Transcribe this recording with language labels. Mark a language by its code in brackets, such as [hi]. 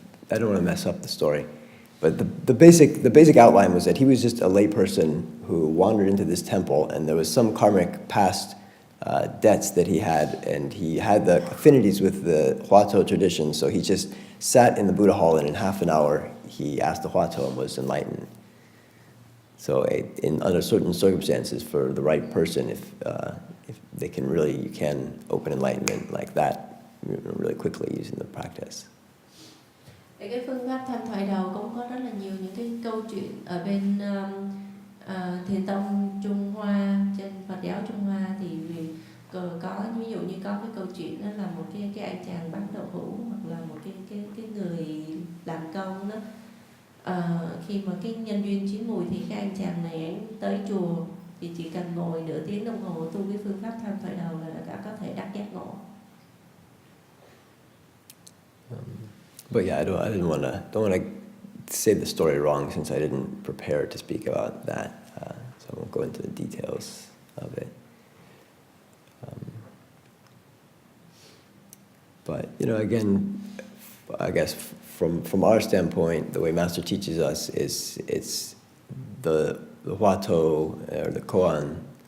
[en] don't want to mess up the story, but the basic outline was that he was just a layperson who wandered into this temple, and there was some karmic past debts that he had, and he had the affinities with the Huato tradition, so he just sat in the Buddha hall, and in half an hour he asked the Huato and was enlightened. So under certain circumstances, for the right person, if they can really, you can open enlightenment like that really quickly using the practice. [vi] Cái phương pháp tham thoại đầu cũng có rất là nhiều những cái câu chuyện ở bên thiền tông Trung Hoa, trên Phật giáo Trung Hoa, thì có ví dụ như có cái câu chuyện đó là một cái anh chàng bán đậu hũ, hoặc là một cái người làm công đó. Khi mà cái nhân duyên chín mùi thì cái anh chàng này anh tới chùa, thì chỉ cần ngồi nửa tiếng đồng hồ tu cái phương pháp tham thoại đầu là đã có thể đắc giác ngộ. [en] But yeah, don't want to say the story wrong, since I didn't prepare to speak about that, so I won't go into the details of it. But again, I guess from our standpoint, the way Master teaches us is it's the Huato or the Koan.